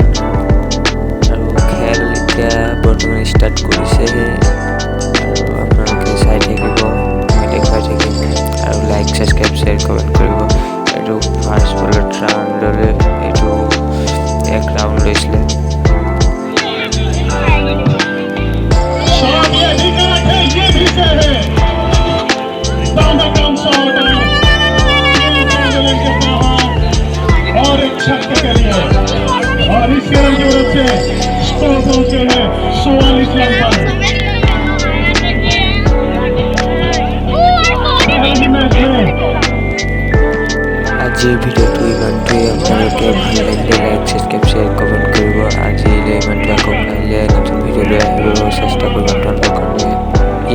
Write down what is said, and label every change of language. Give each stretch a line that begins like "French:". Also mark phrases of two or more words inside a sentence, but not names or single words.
Assamese: আৰু খেল এতিয়া বৰ্তমান ষ্টাৰ্ট কৰিছেহে, আৰু আপোনালোকে চাই থাকিব, মই দেখুৱাই থাকিম। আৰু
English: like subscribe share comment
Assamese: কৰিব। এইটো ফাৰ্ষ্ট বলত ৰাউণ্ড ল'লে, এইটো 1 ৰাউণ্ড লৈছিলে।
Hindi: और एक छक्के के लिए, और इसके रन की वजह से स्कोर पहुंचे हैं 44 रन पर।
Assamese: আজিৰ ভিডিঅ'টো ইমানটোৱেই। আপোনালোকে ভাল লাগিলে
English: like subscribe share comment
Assamese: কৰিব। আজিলৈ ইমানটো, আকৌ কাইলৈ নতুন ভিডিঅ' লৈ আহিব চেষ্টা কৰিব আপোনালোকৰ কাৰণে।